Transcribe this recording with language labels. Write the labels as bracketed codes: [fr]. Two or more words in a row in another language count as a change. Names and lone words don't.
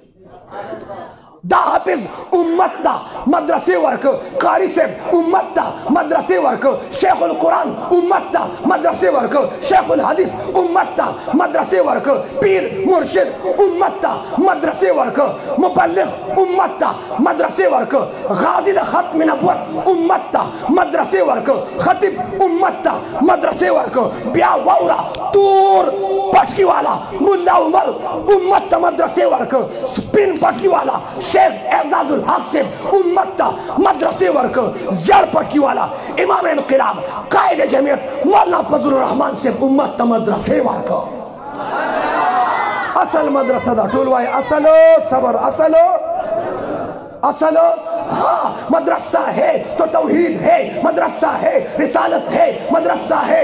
[ps] دا حافظ امت دا مدرسې ورکه قاری صاحب امت دا مدرسې ورکه شیخ القرآن امت دا مدرسې ورکه شیخ الحدیث امت دا مدرسې ورکه پیر مرشد امت دا مدرسې ورکه مبلغ امت دا مدرسې ورکه غازی د ختم نبوت امت دا مدرسې ورکه خطیب امت دا مدرسې ورکه. بیا واورا تور پټکی والا مولا عمر امت دا مدرسې ورکه سپین پټکی والا شیخ اعزاز الحق صاحب امت تا مدرسے ورکو زیار پٹکی والا امام انقلاب قائد جمعیت مولانا فضل الرحمن صاحب امت تا مدرسے ورکو. اصل مدرسہ دا ٹول وائی اصلو صبر اصلو [ur] ہاں مدرسہ ہے تو توحید ہے مدرسہ ہے رسالت ہے مدرسہ ہے